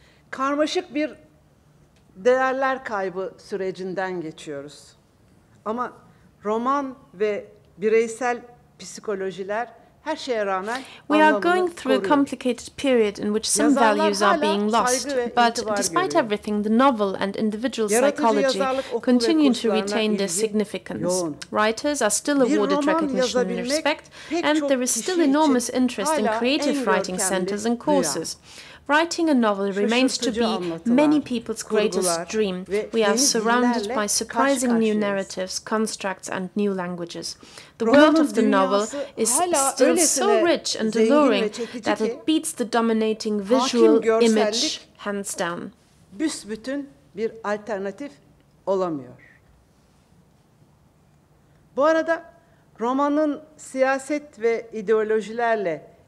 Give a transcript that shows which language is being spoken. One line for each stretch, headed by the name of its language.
Turkish: Karmaşık bir değerler kaybı sürecinden geçiyoruz. Ama roman ve bireysel psikolojiler her şeye rağmen
English: we are going through a complicated period in which some values are being lost, but despite everything, the novel and individual psychology continue to retain their significance. Writers are still awarded recognition and respect, and there is still enormous interest in creative writing centers and courses. Writing a novel remains to be many people's greatest dream. We are surrounded by surprising new narratives, constructs, and new languages. The world of the novel is still so rich and alluring that it beats the dominating visual image hands down.
Turkish: Büsbütün bir alternatif olamıyor. Bu arada romanın siyaset ve ideolojilerle